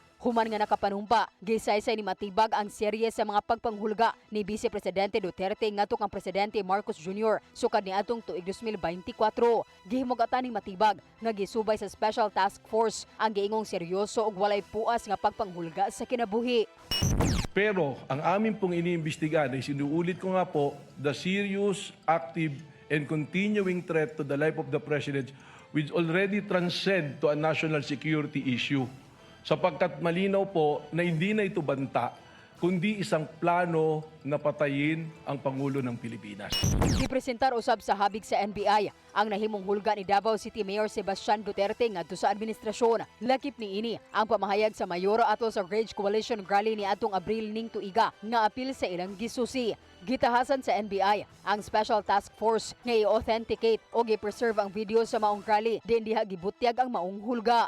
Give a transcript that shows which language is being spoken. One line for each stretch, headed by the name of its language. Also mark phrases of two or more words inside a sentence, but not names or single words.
Cebuano: Human nga nakapanumpa, gisaysay ni Matibag ang serye sa mga pagpanghulga ni Vice Presidente Duterte ngadto kang Presidente Marcos Jr. sukad niadtong tuig 2024. Gihimugatan ni Matibag nga gisubay sa Special Task Force ang giingong seryoso ug walay puas nga pagpanghulga sa kinabuhi.
Filipino: Pero ang amin pong iniimbestigahan ay sinuulit ko nga po,
English: the serious, active, and continuing threat to the life of the President which already transcend to a national security issue.
Filipino: Sapagkat malinaw po na hindi na ito banta, kundi isang plano na patayin ang Pangulo ng Pilipinas.
Cebuano: Gipresentar usab sa habig sa NBI ang nahimong hulga ni Davao City Mayor Sebastian Duterte ngadto sa administrasyon. Lakip niini ang pamahayag sa mayoro ato sa Rage Coalition rally ni atong Abril ning tuiga nga apil sa ilang gisusi. Gitahasan sa NBI ang Special Task Force nga i-authenticate o gi-preserve ang video sa maong rally din diha gibutyag ang maong hulga.